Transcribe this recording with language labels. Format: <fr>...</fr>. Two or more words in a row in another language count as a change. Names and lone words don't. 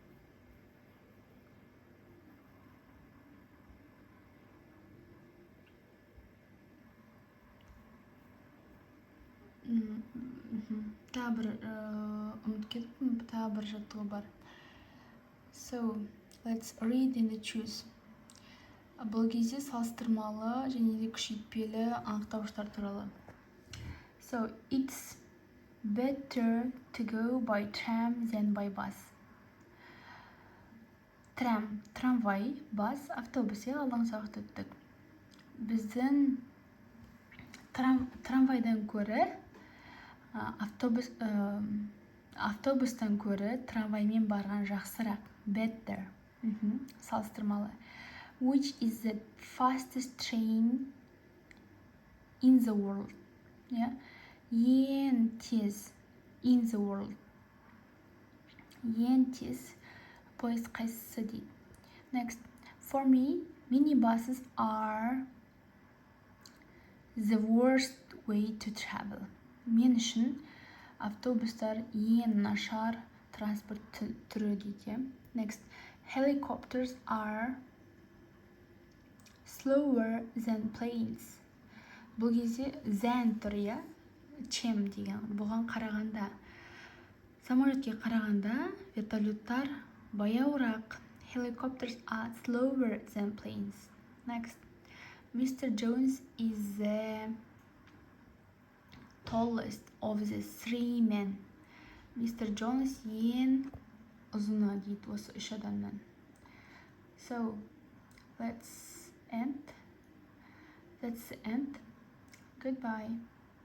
<kk>Тағы бір ұмытып кеттім, тағы бір жаттығу бар.</kk> <en>So, let's read and choose.</en> <kk>Бұл кезде салыстырмалы және де күшейтпелі анықтауыштар туралы.</kk> <en>So, it's better to go by tram than by bus.</en> <kk>Трамвай, бас, автобус. Алдыңғы сабақта өттік. Біздің трамвайдан көрі автобустан көрі трамваймен барған жақсырақ. Better. Салыстырмалы.</kk> <en>Which is the fastest train in the world?</en> <kk>Ең тез</kk> <en>in the world.</en> <kk>Ең тез поезд қайсысы дейді.</kk> <en>Next. For me, minibuses are the worst way to travel.</en> <kk>Мен үшін автобустар ең нашар транспорт түрі дейді.</kk> <en>Next. Helicopters are slower than planes.</en> <kk>Бұл кезде than түрі, чем деген. Бұған қарағанда, самолетке қарағанда вертолеттар баяуырақ.</kk> <en>Helicopters are slower than planes. Next. Mr. Jones is the tallest of the 3 men.</en> <kk>Mr. Jones ең ұзына дейді осы 3 адамнан.</kk> <en>So, let's end. That's the end. Goodbye.</en>